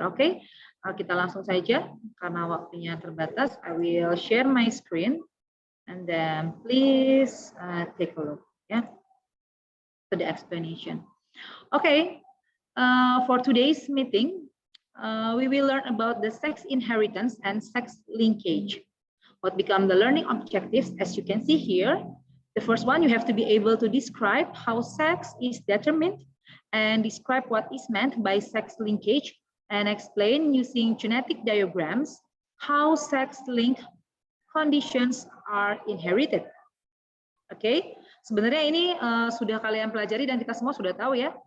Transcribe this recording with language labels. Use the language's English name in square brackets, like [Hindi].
[Indonesian] Oke, kita langsung saja karena waktunya terbatas. [English] I will share my screen. And then please take a look to the explanation. Okay, for today's meeting, we will learn about the sex inheritance and sex linkage. What become the learning objectives, as you can see here. The first one, you have to be able to describe how sex is determined and describe what is meant by sex linkage and explain using genetic diagrams how sex link conditions are inherited. [Indonesian] Oke, sebenarnya ini sudah kalian pelajari dan kita semua sudah tahu ya.